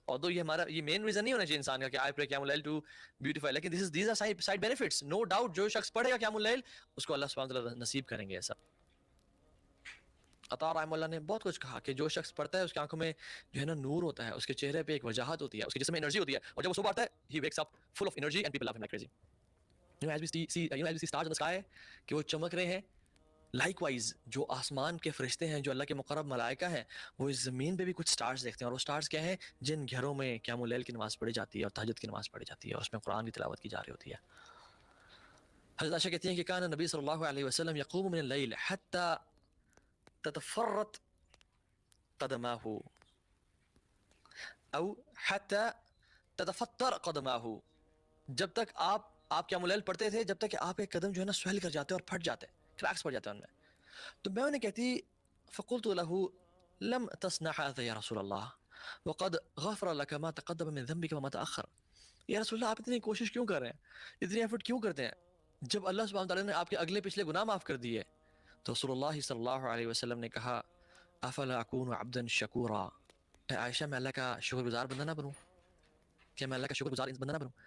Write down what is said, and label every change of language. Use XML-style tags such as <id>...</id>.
<en>Although</en> <ur>یہ main reason نہیں ہونا چاہیے انسان کا کہ</ur> <en>I pray</en> <ur>قیام اللیل</ur> <en>to beautify،</en> <ur>لیکن</ur> <en>these are side benefits. No doubt</en> <ur>جو شخص پڑھے گا قیام اللیل اس کو اللہ سبحانہ وتعالیٰ نصیب کریں گے ایسا. عطا رحمہ اللہ نے بہت کچھ کہا کہ جو شخص پڑھتا ہے اس کی آنکھوں میں جو ہے نا نور ہوتا ہے، اس کے چہرے پہ ایک وجاہت ہوتی ہے، اس کے جسم میں انرجی ہوتی ہے، اور جب وہ صبح اٹھتا ہے</ur> <en>he wakes up full of energy and people love him like crazy. As we see stars in the sky</en> <ur>کہ وہ چمک رہے ہیں. لائک وائز جو آسمان کے فرشتے ہیں، جو اللہ کے مقرب ملائکہ ہیں، وہ اس زمین پہ بھی کچھ سٹارز دیکھتے ہیں، اور وہ سٹارز کیا ہیں؟ جن گھروں میں قیام اللیل کی نماز پڑھی جاتی ہے اور تہجد کی نماز پڑھی جاتی ہے، اور اس میں قرآن کی تلاوت کی جا رہی ہوتی ہے. حضرت عائشہ کہتی ہیں کہ</ur> <ar>کان نبی صلی اللہ علیہ وسلم یقوم من اللیل حتی تتفرط قدماہ، او حتی تتفطر قدماہ،</ar> <ur>جب تک آپ قیام اللیل پڑھتے تھے جب تک کہ آپ کے قدم جو ہے نا سویل کر جاتے اور پھٹ جاتے، کریکس پڑ جاتے ہیں ان میں. تو میں انہیں کہتی</ur> <ar>فقلت له لم تصنع هذا يا رسول الله وقد غفر لك ما تقدم من ذنبك وما تأخر.</ar> <ur>یا رسول اللہ آپ اتنی کوشش کیوں کر رہے ہیں، اتنی ایفرٹ کیوں کرتے ہیں جب اللہ سبحانہ وتعالیٰ نے آپ کے اگلے پچھلے گناہ معاف کر دیے. تو رسول اللہ صلی اللہ علیہ وسلم نے کہا</ur> <ar>افلا اکون عبدا شکورا،</ar> <ur>اے عائشہ میں اللہ کا شکر گزار بندہ نہ بنوں، کیا میں اللہ کا شکر گزار بندہ نہ بنوں.</ur>